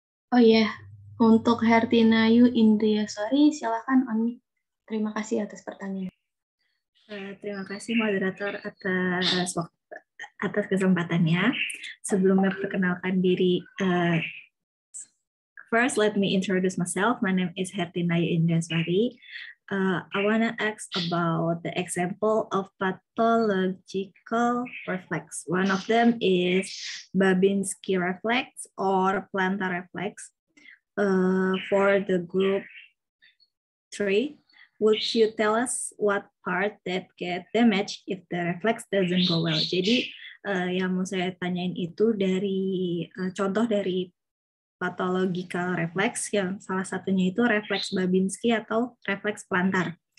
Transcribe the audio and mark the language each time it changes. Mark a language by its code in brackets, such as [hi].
[id] Oh ya, untuk Hertinayu Indriaswari, silakan on mic. Terima kasih atas pertanyaan. Terima kasih moderator atas kesempatannya. Sebelumnya perkenalkan diri. [en] First, let me introduce myself. My name is Hertinayu Indriaswari. I want to ask about the example of pathological reflex. One of them is Babinski reflex or plantar reflex. For the group 3, would you tell us what part that get damaged if the reflex doesn't go well? [id] Jadi yang mau saya tanyain itu dari contoh dari pathological reflex, yang salah satunya itu refleks Babinski atau refleks plantar.